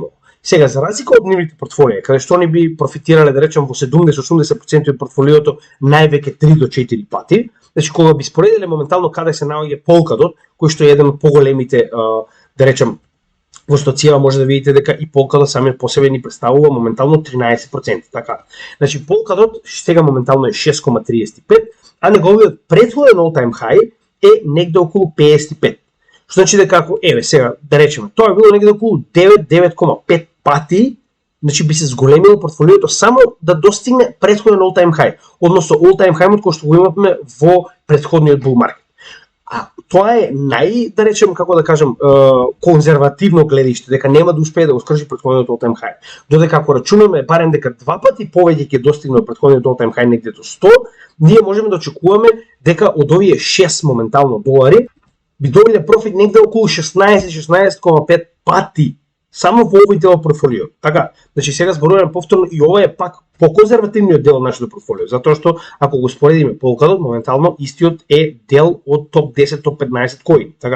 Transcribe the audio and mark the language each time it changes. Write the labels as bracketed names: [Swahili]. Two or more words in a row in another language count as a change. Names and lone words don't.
[Macedonian] Сега, за разлика од нивните портфолија, каде што они би профитирале, да речем, во 70-80% од портфолиото највеќе 3 до 4 пати, значи кога би споредиле моментално каде се наоѓа Polkadot, кој што е еден од поголемите, да речем, во стоција може да видите дека и Polkadot самиот по себе ни представува моментално 13%, така. Значи Polkadot сега моментално е 6,35, а неговиот претходен [English] all-time high [Macedonian] е негде околу 55. Што значи дека ако еве сега да речеме, тоа е било негде околу 9,5 пати, значи би се зголемило портфолиото само да достигне претходен [English] all-time high, [Macedonian] односно [English] all-time high [Macedonian] кој што го имавме во претходниот [English] bull market. [Macedonian] А тоа е да речем, како да кажем, конзервативно гледиште, дека нема да успее да го скрши претходниот [English] all-time high. [Macedonian] Додека ако рачунаме барем дека 2 пати повеќе ќе достигне претходниот [English] all-time high [Macedonian] негде до 100, ние можеме да очекуваме дека од овие 6 моментално долари би добиле профит негде околу 16,5 пати само во овој дел од портфолио. Така, значи сега зборуваме повторно и ова е пак по-конзервативниот дел од нашето портфолио, затоа што ако го споредиме Polkadot, моментално истиот е дел од топ 10, топ 15 кои.